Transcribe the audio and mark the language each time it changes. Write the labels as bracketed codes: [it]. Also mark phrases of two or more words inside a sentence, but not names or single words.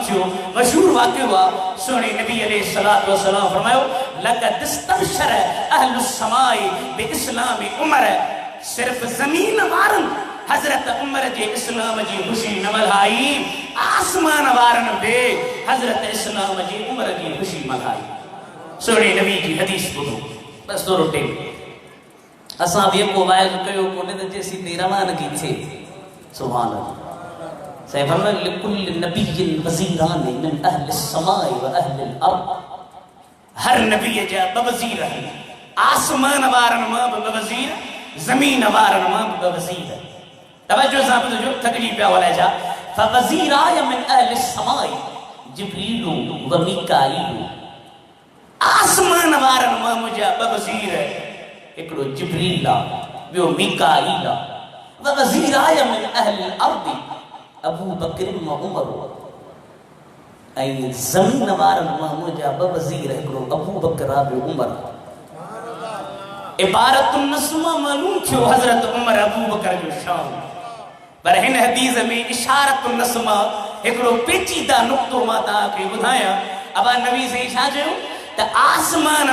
[sd] थियो मशहूर वाक़ियो आ सुहिणे नबी [ar] عليه الصلاة والسلام [sd] फरमायो [ar] لقد استبشر أهل السماء بإسلام عمر [sd] सिर्फ ज़मीन वारन हजरत उमर जे इस्लाम जी खुशी न मल्हाई आसमान वारन बे हजरत इस्लाम जी उमर जी खुशी मल्हाई सुहिणे नबी जी हदीस ॿुधो बस थोरो टेम असां बि को वाइल कयो कोन्हे त जेसी ते रवानगी थिए [ar] سبحان الله صاحب لكل نبيين وزيران من أهل السماء و أهل الأرض [sd] हर नबी जा ब वज़ीर आसमान वारन मां ब वज़ीर ज़मीन वारन मां ब वज़ीर तवज्जो सां ॿुधो थकजी पिया [ar] ولا جا فوزيراي من أهل السماء جبريل و ميكائيل [sd] आसमान वारन मां मुंहिंजा ब वज़ीर हिकिड़ो जिब्रील आहे ॿियो मीकाईल आहे [ar] و وزيراي من أهل الأرض أبو بكر و عمر [sd] ऐं ज़मीन वारन मां मुंहिंजा ब वज़ीर हिकिड़ो अबू बकर आहे ॿियो उमर [ar] عبارة النص [sd] मालूम थियो हजरत उमर अबू बकर जो शान पर हिन हदीस में [ar] إشارة النص [sd] हिकिड़ो पेचीदा नुक्तो मां तव्हांखे ॿुधायां अबा नबी से छा चयो त आसमान